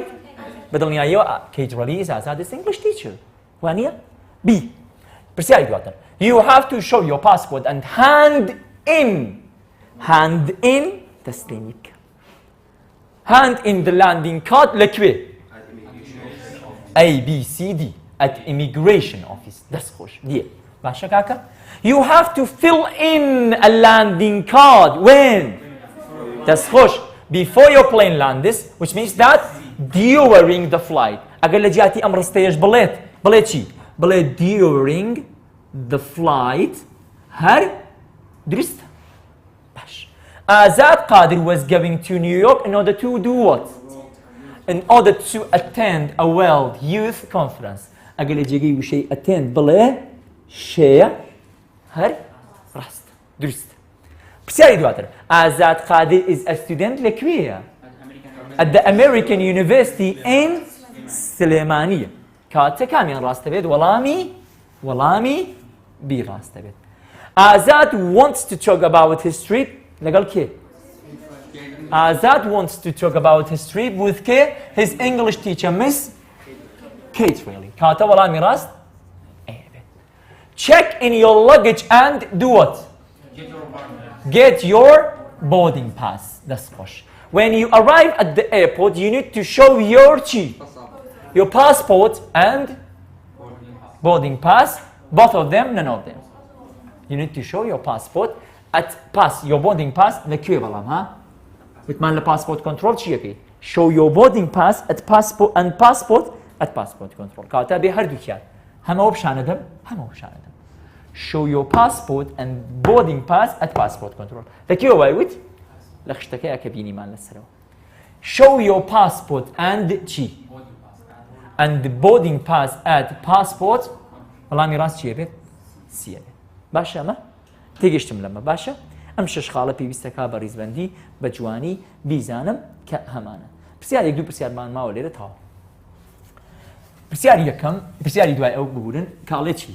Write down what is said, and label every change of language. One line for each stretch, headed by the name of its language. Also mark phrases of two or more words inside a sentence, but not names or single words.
Central Kurdish: بدڵنیا ئێوە
English: Kate really is Azad's English teacher.
Central Kurdish: وانە B. پرسیاری دواتر.
English: You have to show your passport and hand in
Central Kurdish: تسلیمی بکە.
English: Hand in the landing card لەکوێ؟ A, B, C, D at immigration office.
Central Kurdish: دەست خۆش. دیە. باشە کاکە؟
English: You have to fill in a landing card when?
Central Kurdish: دەست خۆش.
English: Before your plane lands, which means that during the flight.
Central Kurdish: ئەگەر لە جیاتی ئەم ڕستەیەش بڵێ چی؟ بڵێ
English: during the flight
Central Kurdish: هەر درستە. باش.
English: Azad Qadir was going to New York in order to do what? In order to attend a World Youth Conference.
Central Kurdish: ئەگەر لە جێگەی وشەی attend بڵێ شەیە هەر ڕاست درست. پرسیاری دواتر.
English: Azad Qadir is a student لەکوێیە؟ At the American University in سلێمانیە.
Central Kurdish: کاتە کامیان ڕاستە بێت؟ وەڵامی بی ڕاستە بێت.
English: Azad wants to talk about history
Central Kurdish: لەگەڵ کێ؟
English: Azad wants to talk about history with کێ؟ His English teacher Miss Kate really.
Central Kurdish: کاتە وەڵامی ڕاست؟
English: Check in your luggage and do what? Get your boarding pass.
Central Kurdish: دەست خۆش.
English: When you arrive at the airport, you need to show your passport and boarding pass. Both of them, none of them. You need to show your passport your boarding pass.
Central Kurdish: لەکوێ بەڵام ها؟ وتمان لە
English: passport control
Central Kurdish: چیەکەی؟
English: Show your boarding pass at passport control.
Central Kurdish: کاتە بێ هەردووکیان. هەمەوە بشانەدەم.
English: Show your passport and boarding pass at passport control.
Central Kurdish: لەکوێ وایوت؟ لە خشتەکەیە کە بینیمان لەسەرەوە.
English: Show your passport and چی؟ And boarding pass at passport.
Central Kurdish: وەڵامی ڕاست چیە بێت؟ سیە بێت. باشە ئەمە؟ تێگەشتم لەمە باشە؟ ئەم شەش خاڵە پێویستەکە بە ڕیزبەندی بە جوانی بیزانم کە هەمانە. پرسیارێک دوو پرسیارمان ماوە لێرە تاوە. پرسیاری یەکەم، پرسیاری دوای ئەو ببورن کاڵێ چی؟